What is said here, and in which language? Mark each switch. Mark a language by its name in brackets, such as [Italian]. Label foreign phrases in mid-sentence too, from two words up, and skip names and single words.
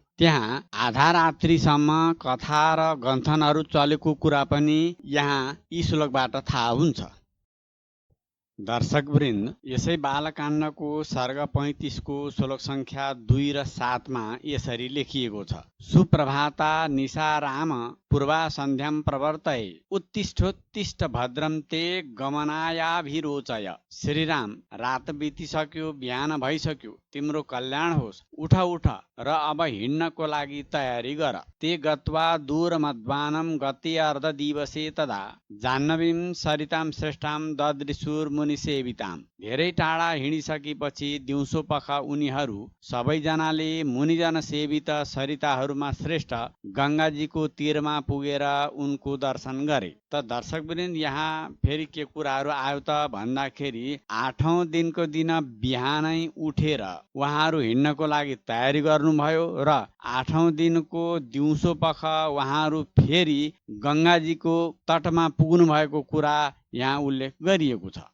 [Nepali] त्यहाँ आधा रात्रिसम्म कथा र गन्थनहरू चलेको कुरा पनि यहाँ यी श्लोकबाट थाहा हुन्छ। दर्शकवृन्द, यसै बालकाण्डको सर्ग 35 को श्लोक संख्या 2 र 7 मा यसरी लेखिएको छ। [Sanskrit] सुप्रभाता निशा राम पूर्वा सन्ध्यां प्रवर्तये उत्तिष्ठोत्तिष्ठ भद्रं ते गमनायाभिरोचय। [Nepali] श्रीराम, रात बितिसक्यो, बिहान भइसक्यो, तिम्रो कल्याण होस्। उठ उठ र अब हिँड्नको लागि तयारी गर। [Sanskrit] ते गत्वा दूरमध्वानं गते अर्धदिवसे तदा जाह्नवीं सरितां श्रेष्ठां ददृशुर मुनिसेविताम्। [Nepali] धेरै टाढा हिँडिसकेपछि दिउँसो पख उनीहरू सबैजनाले मुनिजन सेवित सरिताहरूमा श्रेष्ठ गङ्गाजीको तीरमा पुगेर उनको दर्शन गरे। त दर्शकवृन्द, यहाँ फेरि के कुराहरू आयो त भन्दाखेरि आठौं दिनको दिन बिहानै उठेर उहाँहरू हिँड्नको लागि तयारी गर्नुभयो र आठौं दिनको दिउँसो पख उहाँहरू फेरि गङ्गाजीको तटमा पुग्नु भएको कुरा यहाँ उल्लेख गरिएको छ।